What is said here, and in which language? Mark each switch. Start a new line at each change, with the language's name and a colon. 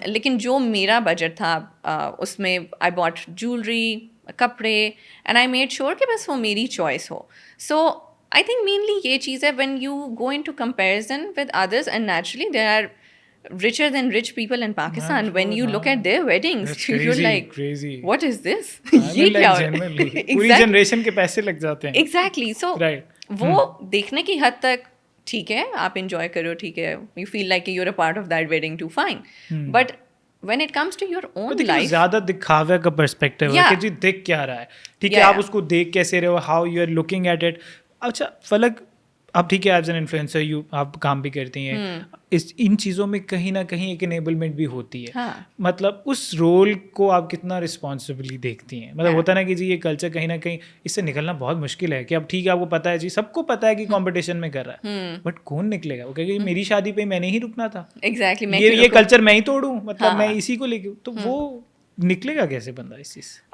Urdu: لیکن جو میرا بجٹ تھا اس میں آئی باٹ جولری, کپڑے, اینڈ آئی میڈ شیور کہ بس وہ میری choice ہو.
English: so I think mainly
Urdu: یہ چیز ہے,
English: When you go into comparison with others, and naturally there are richer than rich people in Pakistan. When you look at their weddings, you're like, what is this?
Urdu: یہ کیا ہو رہا ہے, پوری generation کے پیسے لگ جاتے ہیں.
English: Exactly.
Urdu: So وہ دیکھنے کی حد تک ٹھیک ہے, آپ انجوائے کرو, ٹھیک ہے,
English: You feel like you are a part of that wedding too, fine. But when it comes to your own life,
Urdu: زیادہ دکھاوے کا پرسپیکٹیو ہے کہ جی دیکھ کیا رہا ہے, ٹھیک ہے, آپ اس کو دیکھ کیسے رہے ہو,
English: How you are looking at it.
Urdu: اچھا فلک, اب ٹھیک ہے ایز این انفلوئنسر آپ کام بھی کرتی ہیں, ان چیزوں میں کہیں نہ کہیں ایک انیبلمنٹ بھی ہوتی ہے. مطلب اس رول کو آپ کتنا رسپانسبلی دیکھتی ہیں؟ مطلب ہوتا ہے نا کہ جی یہ کلچر کہیں نہ کہیں اس سے نکلنا بہت مشکل ہے کہ اب ٹھیک ہے آپ کو پتا ہے, جی سب کو پتا ہے کہ کمپٹیشن میں کر رہا ہے, بٹ کون نکلے گا, وہ کہے گا میری شادی پہ میں نے ہی رکنا تھا, یہ کلچر میں ہی توڑوں, مطلب میں اسی کو لے کے, تو وہ نکلے گا کیسے بندہ اس چیز سے؟